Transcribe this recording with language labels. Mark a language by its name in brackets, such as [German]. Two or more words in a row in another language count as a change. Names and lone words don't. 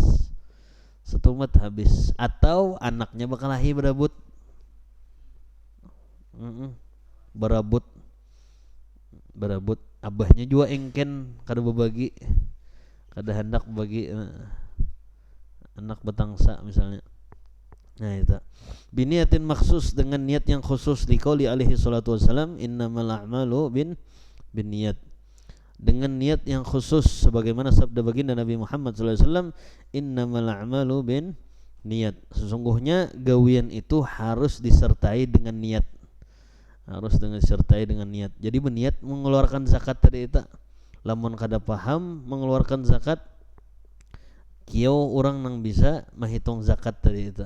[Banjar] Atau anaknya bakal lahir berabut. Abahnya juga engken kada berbagi, kada hendak bagi anak betangsa misalnya. Nah itu [Arabic] biniatin maksus, [Banjar] dengan niat yang khusus. [Arabic] لقوله عليه الصلاة والسلام، إنما الأعمال بالنيات, [Banjar] dengan niat yang khusus sebagaimana sabda baginda Nabi Muhammad [Arabic] sallallahu alaihi wasallam, innamal a'malu binniyat, [Banjar] sesungguhnya gawian itu harus disertai dengan niat. Jadi berniat mengeluarkan zakat tadi itu. Lamun kada paham mengeluarkan zakat, kiau orang nang bisa menghitung zakat tadi itu.